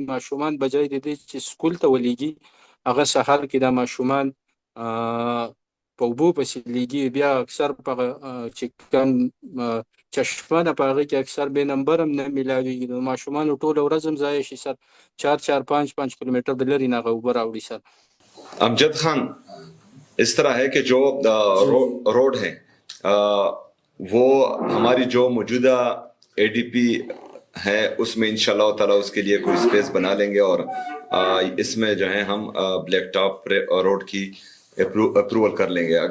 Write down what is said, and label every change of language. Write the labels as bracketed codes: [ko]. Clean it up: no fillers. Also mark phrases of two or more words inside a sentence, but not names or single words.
[ps] ماشومان بجای د دې چې سکول ته ولیږي، هغه سهار کې دا ماشومان په اوبو پسې لیږي. بیا اکثر په چې کوم چشمه ده په هغه کې اکثر بې نمبر هم نه میلاویږي. نو ماشومانو ټوله ورځ هم ضایع شي سر. 4 5 کلومیټر د لرې نه هغه اوبه راوړي سر. امجد خان، [ur] اس طرح ہے کہ جو روڈ ہیں وہ ہماری جو موجودہ اے ڈی پی ہے اس میں [ar] انشاءاللہ تعالیٰ [ur] اس کے لیے کوئی اسپیس بنا لیں گے، اور اس میں جو ہے ہم [en] black top road [ur] کی اپروول کر لیں گے.